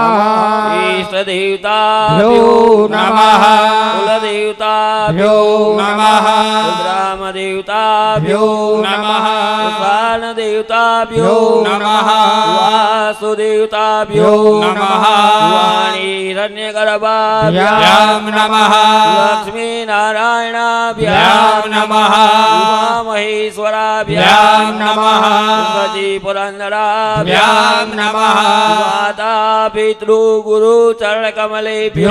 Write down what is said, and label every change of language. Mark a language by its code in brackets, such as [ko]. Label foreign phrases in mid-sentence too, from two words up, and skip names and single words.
[sa] ઈષ્ટ દેવતાભ્યો નમઃ. કુલ દેવતાભ્યો નમઃ. ગ્રામ દેવતાભ્યો નમઃ. સ્વાન દેવતાભ્યો નમઃ. વાસુદેવતાભ્યો નમઃ. વાણી हिरण्यगर्भाभ्यां नमः लक्ष्मीनारायणाभ्यां नमः उमामहेश्वराभ्यां नमः सजीपुरन्दराभ्यां नमः माता पितृ गुरु चरणकमलेभ्यो